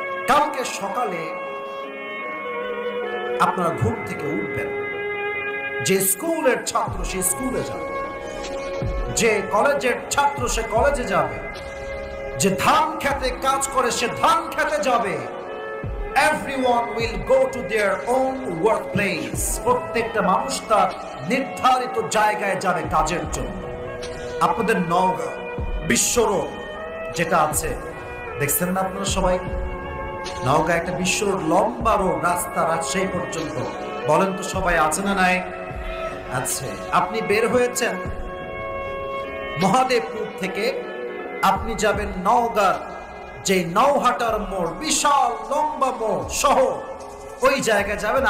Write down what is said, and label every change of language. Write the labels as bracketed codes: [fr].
[bn] কালকে সকালে আপনারা ঘুম থেকে উঠবেন, যে স্কুলের ছাত্র সে স্কুলে যাবে, যে কলেজের ছাত্র সে কলেজে যাবে, যে ধান খেতে কাজ করে সে ধান খেতে যাবে। [en] Everyone will go to their own workplace. [bn] প্রত্যেকটা মানুষ তার নির্ধারিত জায়গায় যাবে কাজের জন্য। আপনাদের নওগাঁ বিশ্ব রোড যেটা আছে, দেখছেন না আপনারা সবাই? নওগাঁ একটা বিশ্ব রোড, লম্বা রোড, রাস্তা রাজশাহী পর্যন্ত। বলেন তো সবাই আছে না নাই? আছে। আপনি বের হয়েছেন মহাদেবপুর থেকে, আপনি যাবেন নওগাঁ, যে নওহাটার মোড়, বিশাল লম্বা মোড় সহ ওই জায়গায় যাবেন।